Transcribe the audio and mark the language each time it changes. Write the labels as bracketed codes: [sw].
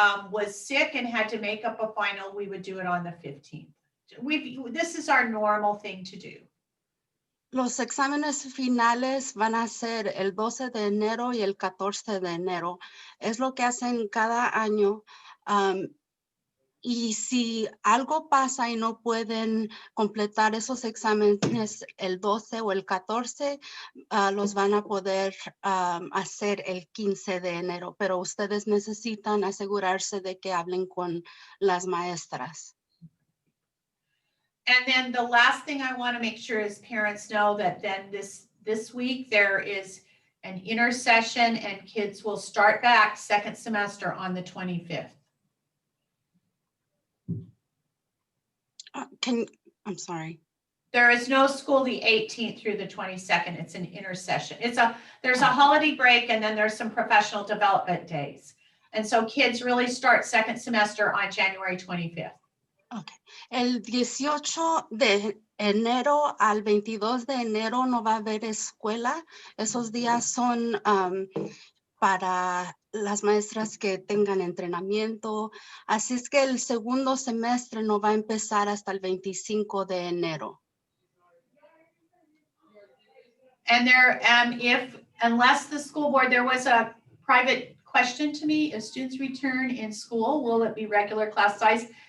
[en] was sick and had to make up a final, we would do it on the 15th. This is our normal thing to do. [es] Los exámenes finales van a ser el 12 de enero y el 14 de enero. Es lo que hacen cada año. Y si algo pasa y no pueden completar esos exámenes el 12 o el 14, los van a poder hacer el 15 de enero. Pero ustedes necesitan asegurarse de que hablen con las maestras. [en] And then the last thing I want to make sure is parents know that then this week there is an intersession and kids will start back second semester on the 25th. I'm sorry. There is no school the 18th through the 22nd. It's an intersession. There's a holiday break and then there's some professional development days. And so kids really start second semester on January 25th. Okay. [es] El 18 de enero al 22 de enero no va a haber escuela. Esos días son para las maestras que tengan entrenamiento. Así es que el segundo semestre no va a empezar hasta el 25 de enero. [en] And unless the school board, there was a private question to me, if students return in school, will it be regular class size?